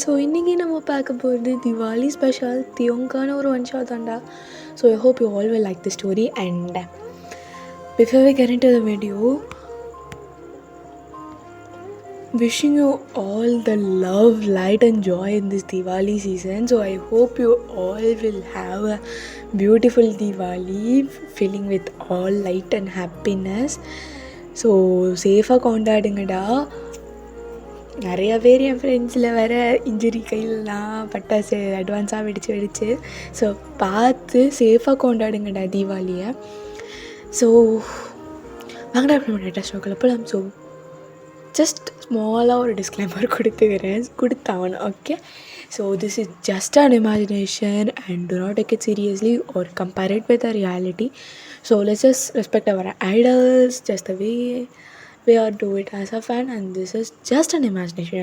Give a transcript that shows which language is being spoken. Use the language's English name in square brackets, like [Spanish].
[Tamil] So இன்றைக்கி நம்ம பார்க்க போகிறது திவாலி ஸ்பெஷல் தியோங்கான ஒரு ஒன் ஷாட் தாண்டா. [English] So I hope you all will like the story and before we get into the video, wishing you all the love, light and joy in this Diwali season. So I hope you all will have a beautiful Diwali filling with all light and happiness. [Tamil] So சேஃபாக கொண்டாடுங்கடா. நிறையா பேர் என் ஃப்ரெண்ட்ஸில் வேறு injury கையிலலாம் பட்டாசு அட்வான்ஸாக வெடிச்சு so பார்த்து சேஃபாக கொண்டாடுங்கடா தீபாவளியை. ஸோ வாங்கடா நம்ம டேட்டா ஷோக்கில் போகலாம். ஸோ ஜஸ்ட் ஸ்மாலாக ஒரு disclaimer கொடுத்தாவணும். [English] Okay, so this is just an imagination and do not take it seriously or compare it with a reality. So let's just respect our idols just the way we are do it as a fan, and this is just an imagination.